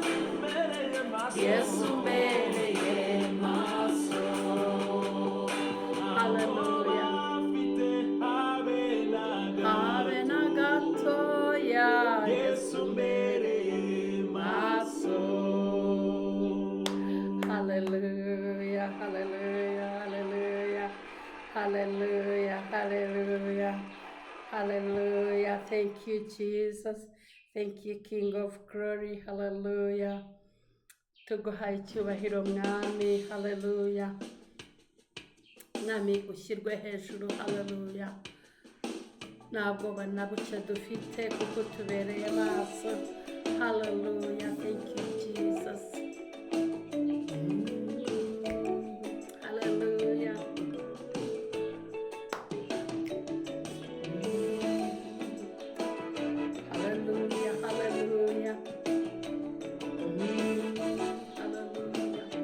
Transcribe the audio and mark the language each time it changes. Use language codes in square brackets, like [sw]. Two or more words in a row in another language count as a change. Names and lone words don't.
[rw] Yesu mbereye maso. Hallelujah. Habe na gatoya, Yesu mbereye maso. hallelujah, hallelujah, hallelujah, hallelujah, hallelujah, hallelujah. [en] Thank you, Jesus. Thank you, King of Glory. Hallelujah. [rw] Tuguhaye icyubahiro mwami. Hallelujah. Mwami ushyirwe hejuru. Hallelujah. Ntabwo na buke dufite kuko tubereye maso. [en] Hallelujah. Thank you, Jesus. Hallelujah. Hallelujah. Hallelujah. Hallelujah.